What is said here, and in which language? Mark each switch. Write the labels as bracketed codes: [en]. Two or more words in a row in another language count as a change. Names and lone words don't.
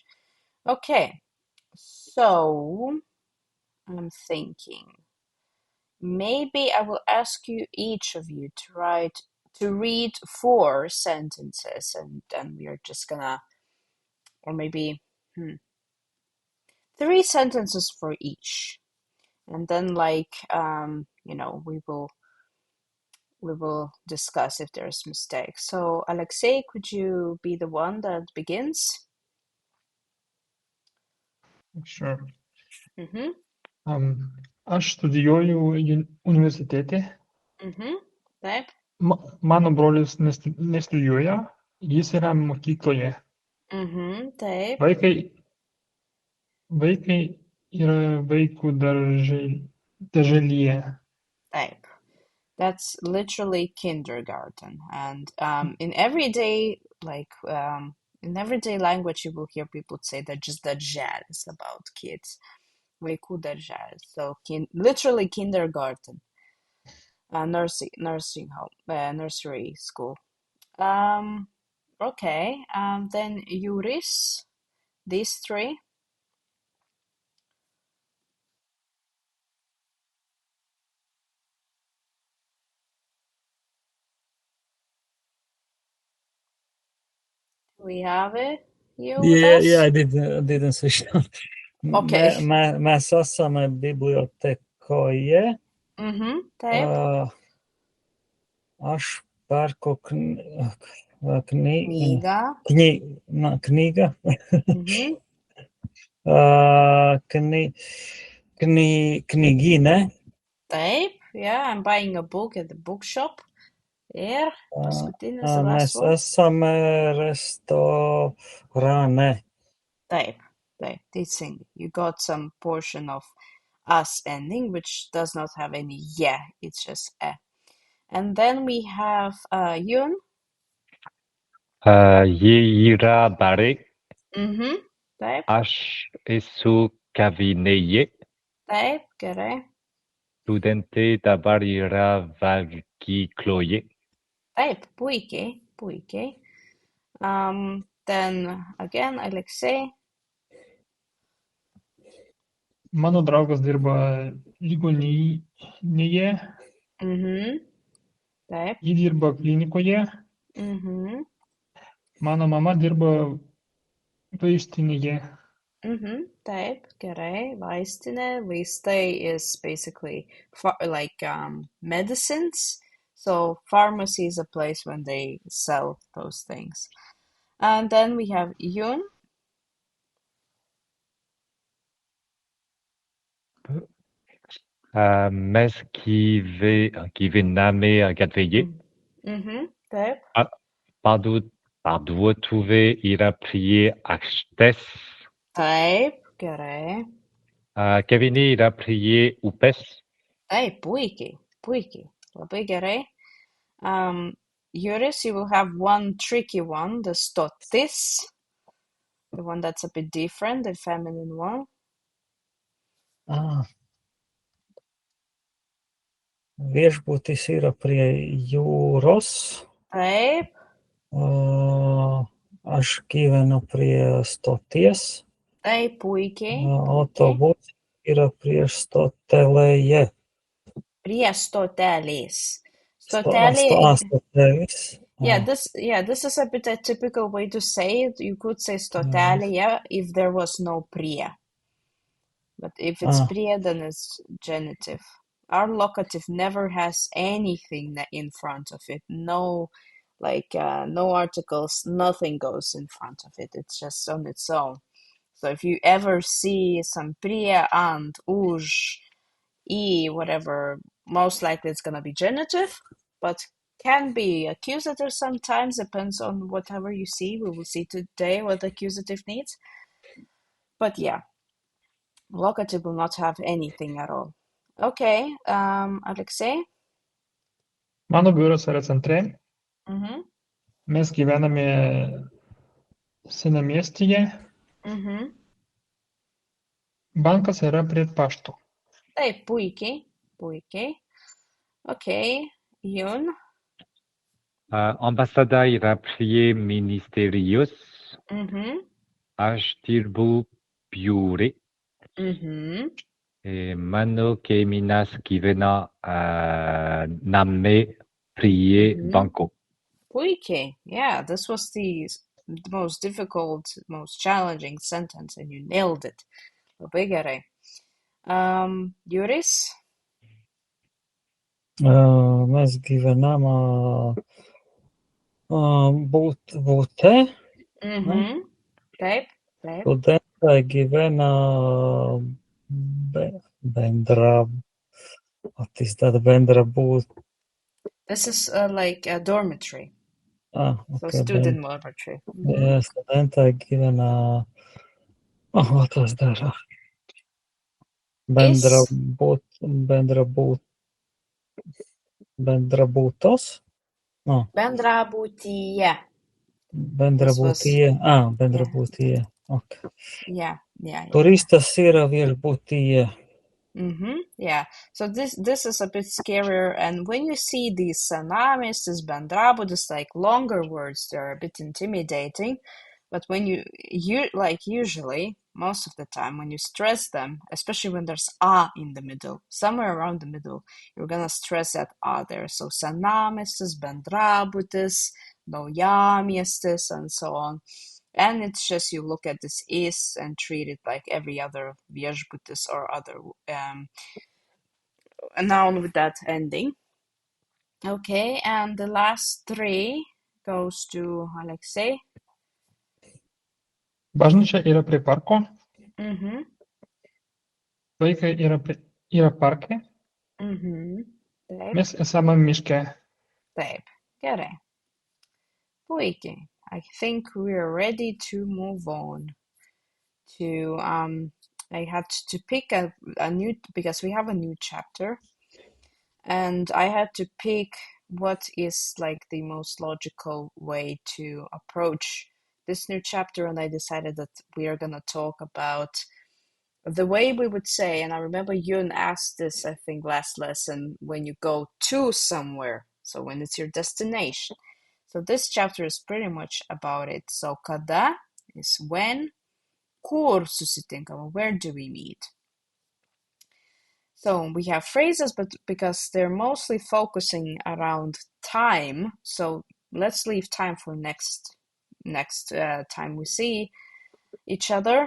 [en] Okay, so I'm thinking maybe I will ask you each of you to read 4 sentences, and then we are just gonna, or maybe 3 sentences for each, and then we will discuss if there's mistakes. So, Alexei, could you be the one that begins? Sure. Mm-hmm. [lt] Aš studijuoju universitete. Mm-hmm. Taip. Mano brolis nestudijuoja, jis yra mokykloje. Mm-hmm. Taip. Vaikai yra vaikų darželyje. Taip. [en] That's literally kindergarten. And in everyday language, you will hear people say that just darželis about kids. [lt] Vaikų darželis. [en] So literally kindergarten. Nursing home, nursery school. Okay. Then Juris, these 3. We have it. You with us? Yeah, I didn't switch on. Okay. [lv] Mēs esam bibliotekoje. [lt] Taip. Aš pērku Knygā. Knīga. Knygīne. Taip. [en] Yeah, I'm buying a book at the bookshop. [lt] Ir paskutinis [lv] Mēs esam restorāne. [lt] Taip. Teisingai. [en] You got some portion of us ending, which does not have any yeah, it's just e. And then we have Yun. [lt] Jie yra bare. Taip. Aš esu kavinėje. Taip, gerai. Studentė dabar yra valgykloje. Taip, puikiai. [en] Then again, Alexei. [lt] Mano draugas dirba ligoninėje. Taip. Ji dirba klinikoje. Mano mama dirba vaistinėje. Taip, gerai. Vaistinė. [en] Vaistai is basically medicines. So pharmacy is a place when they sell those things. And then we have Yun. [lt] Mes gyvename gatvėje. Taip. Parduotuvė yra prie aikštės. Taip, gerai. Kavinė yra prie upės. Taip, puikiai. Labai gerai. [en] Juris, you will have one tricky one, the stotis. The one that's a bit different, the feminine one. [lt] Viešbutis yra prie jūros. Taip. Aš gyvenu prie stoties. Taip, puikiai. Autobus yra prie stotelėje. Prie stotelės. Stotelės. [en] Yeah, this is a bit a typical way to say it. You could say stotelėje if there was no prie. But if it's prie, then it's genitive. Our locative never has anything in front of it. No, no articles, nothing goes in front of it. It's just on its own. So if you ever see some [lt] prie, ant, už, [en] whatever, most likely it's going to be genitive, but can be accusative sometimes, depends on whatever you see. We will see today what accusative needs. But yeah, locative will not have anything at all. Okay, Alexei? [lt] Mano biuras yra centre. Mm-hmm. Mes gyvename senamiestyje. Mm-hmm. Bankas yra prie pašto. Taip, puikiai. Okay, Jun? Ambasada yra prie ministerijos. Mm-hmm. Aš dirbu biure. Mm-hmm. Mano kaimynas gyvena name prie banko. Puikiai. [en] Yeah, this was the most difficult, most challenging sentence, and you nailed it. [lt] Labai gerai. Juris? Mes gyvenam bute. Mm-hmm. Taip. Studentai gyvena bendra būt. [en] This is like a dormitory. So Okay, student dormitory. Mm-hmm. [lt] Ja, studentai gyvena. Tas dara. Bendrabūtos. Bendrabūtyje. Bendrabūtyje. Bendrabūtyje. Okay. [en] Yeah. [lt] Turistas yra viešbutyje. [en] Mm-hmm. Yeah. So this is a bit scarier, and when you see these [lt] senamiestis, bendrabutis, [en] like longer words, they're a bit intimidating. But when you like usually, most of the time, when you stress them, especially when there's a in the middle, somewhere around the middle, you're gonna stress that a there. [lt] So senamiestis, bendrabutis, naujamiestis, [en] and so on. And it's just you look at this is and treat it like every other viešbutis or other a noun with that ending. Okay, and the last three goes to Alexei. [lt] Bažnyčia yra prie parko. Mm-hmm. Vaikai yra parke. Mm-hmm. Taip. Mes esame miške. Taip. Gerai. Puikiai. [en] I think we're ready to move on to I had to pick a new, because we have a new chapter, and I had to pick what is like the most logical way to approach this new chapter, and I decided that we are going to talk about the way we would say, and I remember Yun asked this, I think, last lesson, when you go to somewhere, so when it's your destination. So this chapter is pretty much about it. So kada is when, [lt] kur susitinkam, [en] where do we meet? So we have phrases, but because they're mostly focusing around time, so let's leave time for next time we see each other.